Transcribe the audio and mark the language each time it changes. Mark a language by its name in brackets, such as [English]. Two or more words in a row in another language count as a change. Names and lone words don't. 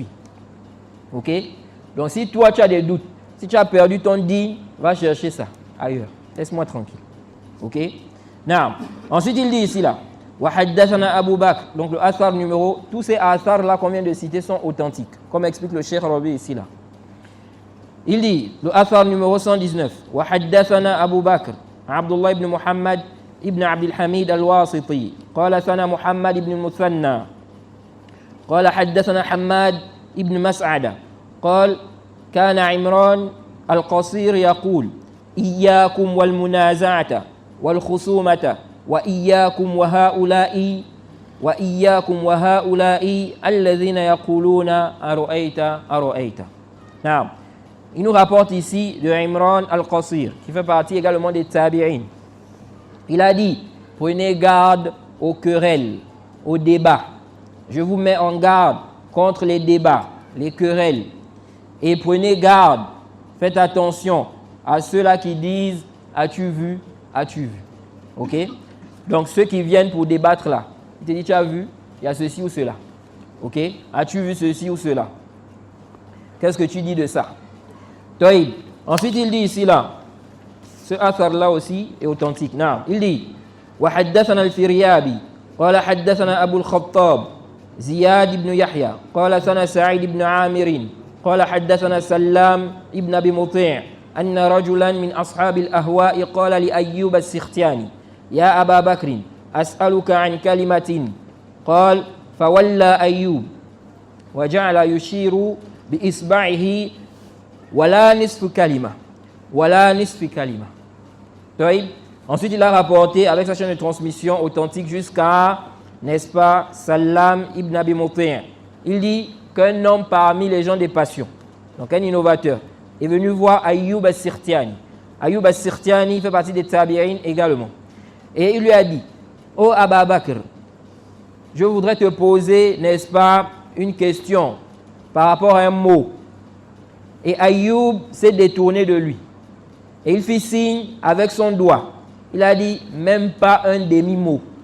[French] Ok, donc si toi tu as des doutes, si tu as perdu ton digne, va chercher ça ailleurs. Laisse-moi tranquille. Ok. Non. Ensuite, il dit ici là. [Arabic] وحدثنا أبو بكر. [French] Donc le athar numéro, tous ces athars là qu'on vient de citer sont authentiques. Comme explique le Cheikh Rabi ici là. Il dit, le athar numéro 119. [Arabic] وحدثنا أبو بكر. Abdullah ibn Muhammad ibn Abdul Hamid al-Wasiti. قال ثنا محمد بن المثنى. قال حدثنا حماد بن مسعدة. قال كان عمران القصير يقول إياكم والمنازعة والخصومة وإياكم وهؤلاء الذين يقولون أرأيت. نعم. [French] Il nous rapporte ici de Imran al-Qasir, qui fait partie également des tabi'in. Il a dit, prenez garde aux querelles, aux débats. Je vous mets en garde contre les débats, les querelles. Et prenez garde, faites attention à ceux-là qui disent « As-tu vu? As-tu vu ?» Ok? Donc ceux qui viennent pour débattre là, ils te disent « Tu as vu? Il y a ceci ou cela. » Ok? As-tu vu ceci ou cela? Qu'est-ce que tu dis de ça? Taïb. Ensuite il dit ici là, ce athar là aussi est authentique. Non, il dit [Arabic] « وحدثنا الفريابي قال حدثنا أبو الخطاب زياد بن يحيى قال ثنا سعيد بن عامر قال حدثنا سلام ابن أبي مطيع أن رجلا من أصحاب الأهواء قال لأيوب السختياني يا أبا بكر أسألك عن كلمة قال فولى أيوب وجعل يشير بإصبعه ولا نصف كلمة. [French] Ensuite il a rapporté avec sa chaîne de transmission authentique jusqu'à, n'est-ce pas, Salam ibn Abi Moutir. Il dit qu'un homme parmi les gens des passions, donc un innovateur, est venu voir Ayyub al-Sirtiani. Ayyub al-Sirtiani fait partie des tabi'in également. Et il lui a dit, oh Aba Bakr, je voudrais te poser, n'est-ce pas, une question par rapport à un mot. Et Ayyub s'est détourné de lui. Et il fit signe avec son doigt. Il a dit, même pas un demi-mot.